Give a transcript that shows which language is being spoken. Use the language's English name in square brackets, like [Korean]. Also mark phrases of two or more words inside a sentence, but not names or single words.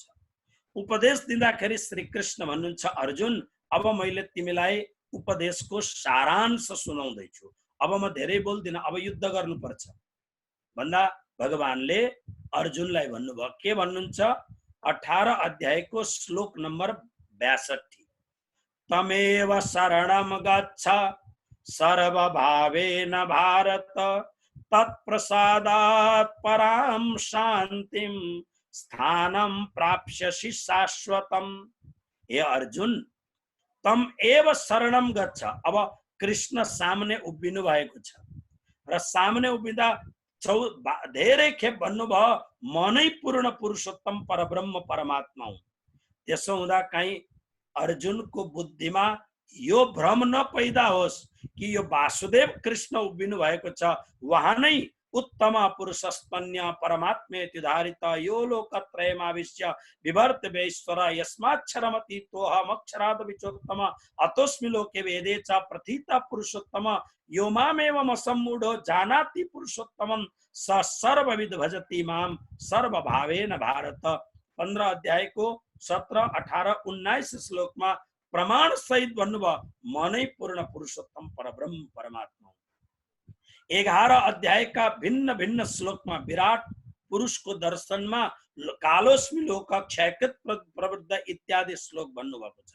[Nepali] उपदेश दिँदाखेरि श्री कृष्ण भन्नुहुन्छ, अर्जुन अब मैले तिमीलाई उपदेशको सारांश सुनाउँदैछु, अब म धेरै बोल्दिन, अब युद्ध गर्नुपर्छ भन्दा भगवानले अर्जुनलाई भन्नुभयो। के भन्नुहुन्छ? 18 अध्यायको श्लोक नम्बर 62। [Sanskrit] तमेव शरणम गच्छ सर्वभावेन भारत, तत्प्रसादात् परां शान्तिं स्थानं प्राप्स्यसि शाश्वतम। [Nepali] हे अर्जुन, [Sanskrit] तम एव शरणम गच्छ। [Nepali] अब कृष्ण सामने उभिनु भएको छ र सामने उभिँदा धेरै खेप भन्नुभयो, म नै पूर्ण पुरुषोत्तम परब्रह्म परमात्मा हुँ। त्यसो हुँदा कहीँ अर्जुनको बुद्धिमा यो भ्रम न पैदा होस् कि यो वासुदेव कृष्ण उभिनु भएको छ, उहाँ नै [Sanskrit] उत्तम पुरुषस्तन्य परमात्मेति धारित यो लोकत्रयमाविश्य विभर्त वैश्वर यस्माक्षरमतीतोऽहमक्षरात् विचोत्तम अतोऽस्मि लोके वेदे च प्रथिता पुरुषोत्तम यो मामेवम् सम्मूढो जानाति पुरुषोत्तमं स सर्वविद भजति मां सर्वभावेन भारत। [Nepali] 15 अध्यायको 17, 18, 19 श्लोकमा प्रमाण सहित भन्नुभयो, म नै पूर्ण पुरुषोत्तम परब्रह्म परमात्मा। 11 अध्यायका भिन्न भिन्न श्लोकमा विराट पुरुषको दर्शनमा [Sanskrit] कालोस्मि लोक क्षयकृत प्रवृद्ध [Nepali] इत्यादि श्लोक भन्नुभएको छ।